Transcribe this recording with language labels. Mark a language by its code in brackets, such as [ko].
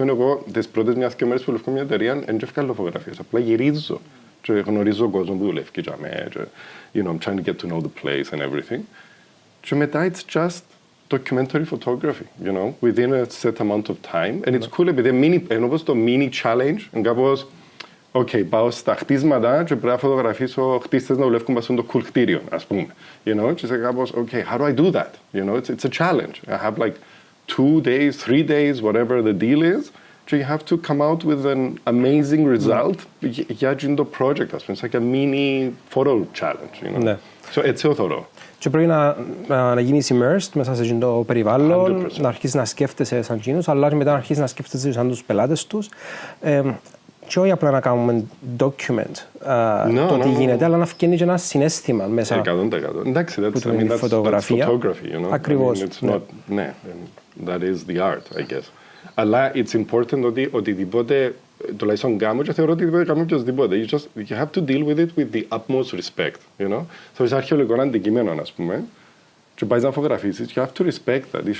[el] Ας πούμε, εγώ τις πρώτες μιας και μέρες που δουλεύω μια εταιρεία, δεν βγάλω φωτογραφίες, απλά γυρίζω και γνωρίζω κόσμο που δουλεύει και [en] I'm trying to get to know the place and everything. [el] Και μετά [en] it's just documentary photography, within a set amount of time. And it's cool [el] επειδή όπως το mini challenge, είναι κάπως, πάω στα χτίσματα και πρέπει να φωτογραφίσω χτίστες να δουλεύουν πάνω στο cool κτίριο, ας πούμε. Και είσαι κάπως, [en] how do I do that? It's a challenge. I have like 2 days, 3 days, whatever the deal is. So you have to come out with an amazing result [el] για το project, ας πούμε. [en] It's like a mini photo challenge, So [el] έτσι το θεωρώ. Και πρέπει να γίνεις immersed μέσα σε το περιβάλλον, 100%. Να αρχίσεις να σκέφτεσαι σαν εκείνους, αλλά και μετά να αρχίσεις να σκέφτεσαι σαν τους πελάτες τους. Και όχι απλά να κάνουμε document το τι γίνεται, αλλά να φτιάξει και ένα συναίσθημα μέσα 100%. Εντάξει, [en] that's [el] φωτογραφία. Ακριβώς. [en] Ναι, that is the art, I guess. [el] Αλλά [en] it's important [el] ότι οτιδήποτε, τουλάχιστον κάνω και θεωρώ ότι οτιδήποτε κάνω οποιοσδήποτε. [en] You have to deal with it with the utmost respect, So [el] είσαι αρχαιολογικό αντικείμενο, ας πούμε, και πάεις να φωτογραφίσεις, [en] you have to respect that.